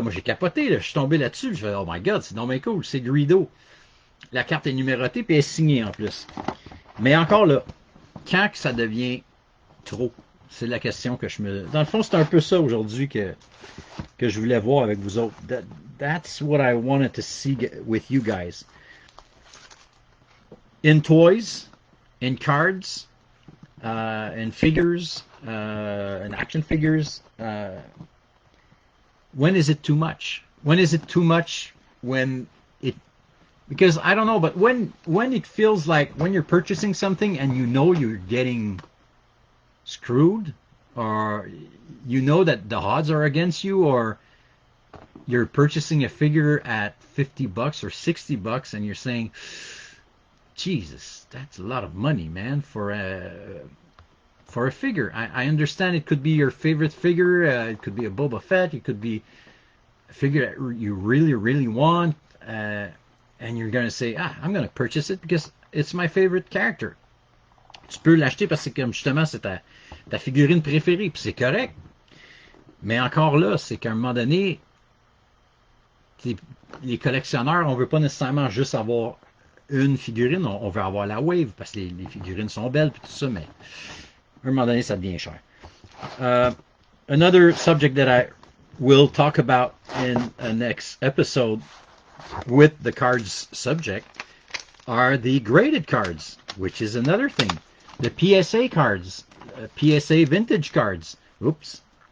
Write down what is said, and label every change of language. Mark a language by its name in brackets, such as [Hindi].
[French] Moi, j'ai capoté, là. Je suis tombé là-dessus. Je fais, [English] oh my god, [French] c'est donc bien cool, c'est Greedo. La carte est numérotée, puis elle est signée en plus. Mais encore là, quand que ça devient trop? C'est la question que je me... Dans le fond, c'est un peu ça aujourd'hui que je voulais voir avec vous autres. [English] That's what I wanted to see with you guys. In toys, in cards, in figures, in action figures, when is it too much? When is it too much when it... Because I don't know, but when it feels like when you're purchasing something and you know you're getting screwed, or you know that the odds are against you, or you're purchasing a figure at $50 or $60 and you're saying, Jesus, that's a lot of money, man, for a figure. I understand it could be your favorite figure, it could be a Boba Fett, it could be a figure that you really, really want, and you're going to say, I'm going to purchase it because it's my favorite character. [French] Tu peux l'acheter parce que comme justement c'est ta figurine préférée, puis c'est correct. Mais encore là, c'est qu'à un moment donné, les collectionneurs, on veut pas nécessairement juste avoir une figurine, on veut avoir la wave parce que les figurines sont belles puis tout ça, mais à un moment donné, ça devient cher. [English] Another subject that I will talk about in a next episode with the cards subject are the graded cards, which is another thing. The PSA cards, PSA vintage cards. Oops.